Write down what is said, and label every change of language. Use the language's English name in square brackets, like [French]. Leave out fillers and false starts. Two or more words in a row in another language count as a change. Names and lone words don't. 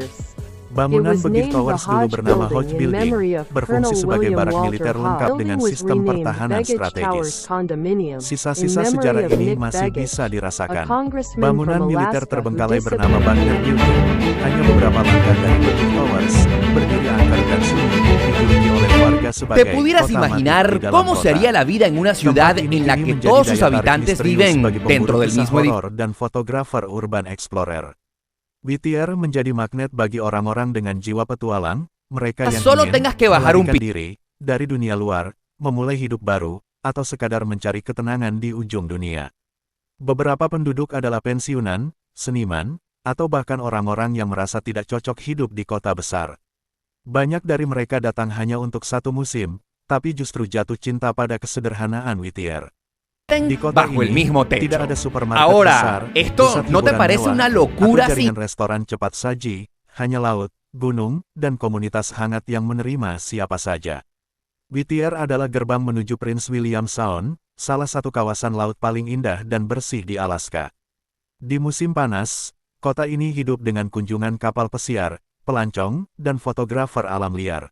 [Indonesian] Bangunan Bugir Towers dulu bernama Hodge Building, berfungsi sebagai barak militer lengkap dengan sistem pertahanan strategis. Sisa-sisa sejarah ini masih bisa dirasakan. Bangunan militer terbengkalai bernama Bunker Building, hanya beberapa langkah dari Bugir Towers, berdiri angker dan sunyi, dijuluki oleh warga sebagai [Spanish] ¿Te pudieras [Indonesian] kota mati [Spanish] imaginar [Indonesian] di dalam [Spanish] cómo [Indonesian] kota. [Spanish] sería la vida en una ciudad [Indonesian] Tempat ini [Spanish] en la [Indonesian] kini [Spanish] que [Indonesian] menjadi [Spanish] todos sus [Indonesian] daya tarik [Spanish] habitantes [Indonesian] misterius [Spanish] viven [Indonesian] bagi pemburu [Spanish] dentro del [Indonesian] kisah [Spanish] mismo edificio? [Indonesian] horor dan fotografer [English] urban explorer? [Indonesian] Whittier menjadi magnet bagi orang-orang dengan jiwa petualang, mereka yang [Spanish] Solo [Indonesian] ingin [Spanish] tengas que bajar un [Indonesian] melarikan diri dari dunia luar, memulai hidup baru, atau sekadar mencari ketenangan di ujung dunia. Beberapa penduduk adalah pensiunan, seniman, atau bahkan orang-orang yang merasa tidak cocok hidup di kota besar. Banyak dari mereka datang hanya untuk satu musim, tapi justru jatuh cinta pada kesederhanaan Whittier. Di kota [Spanish] Bajo el [Indonesian] ini, [Spanish] mismo techo. [Indonesian] tidak ada supermarket [Spanish] Ahora, [Indonesian] besar, [Spanish] esto [Indonesian] pusat [Spanish] ¿no te [Indonesian] hiburan [Spanish] parece [Indonesian] mewah, [Spanish] una [Indonesian] atau [Spanish] locura si [Indonesian] jaringan restoran cepat saji, hanya laut, gunung, dan komunitas hangat yang menerima siapa saja. Whittier adalah gerbang menuju Prince William Sound, salah satu kawasan laut paling indah dan bersih di Alaska. Di musim panas, kota ini hidup dengan kunjungan kapal pesiar, pelancong, dan fotografer alam liar.